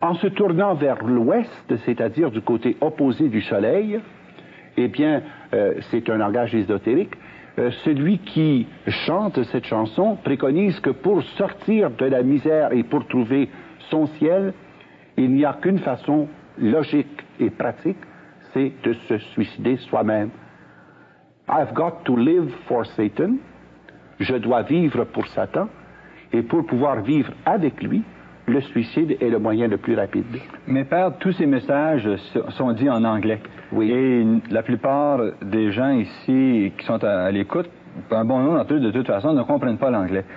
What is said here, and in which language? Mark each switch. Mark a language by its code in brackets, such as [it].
[fr] En se tournant vers l'ouest, c'est-à-dire du côté opposé du soleil, eh bien, c'est un langage ésotérique, celui qui chante cette chanson préconise que pour sortir de la misère et pour trouver son ciel, il n'y a qu'une façon logique et pratique, c'est de se suicider soi-même. [en] I've got to live for Satan. [fr] Je dois vivre pour Satan. Et pour pouvoir vivre avec lui, le suicide est le moyen le plus rapide. Mais Père, tous ces messages sont dits en anglais. Oui. Et la plupart des gens ici qui sont à l'écoute, un bon nombre d'entre eux, de toute façon, ne comprennent pas l'anglais.